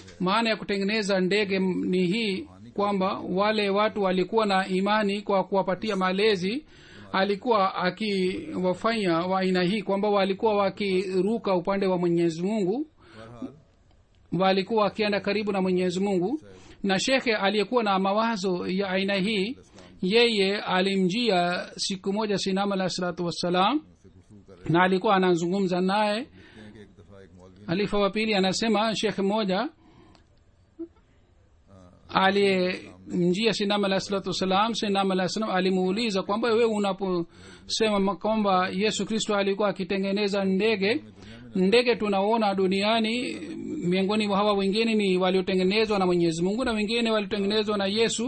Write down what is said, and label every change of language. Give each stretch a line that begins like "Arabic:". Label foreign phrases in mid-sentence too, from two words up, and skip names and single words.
Swahili: maana ya kutengeneza ndege ni hii kwamba wale watu walikuwa na imani kwa kuwapatia malezi, alikuwa akiwafanya wa aina hii kwamba walikuwa wakiruka upande wa Mwenyezi Mungu, walikuwa wakienda karibu na Mwenyezi Mungu. na shekhe aliyekuwa na mawazo ya aina hii, yeye alimjia siku moja Sinama
Arabic: عليه الصلاة والسلام
Swahili: na alikuwa anazungumza naye.
Urdu: کہ ایک دفعہ ایک مولوی
Swahili: Halifa wa pili anasema shekhe mmoja aliyemjia Sinama
Arabic: عليه الصلاة والسلام,
Swahili: Sinama
Arabic: عليه السلام
Swahili: alimuuliza kwamba wewe unaposema kwamba Yesu Kristo alikuwa akitengeneza ndege tunaona duniani miongoni mwa hawa wengine ni waliotengenezwa na mwenyezi mungu na wengine waliotengenezwa na yesu.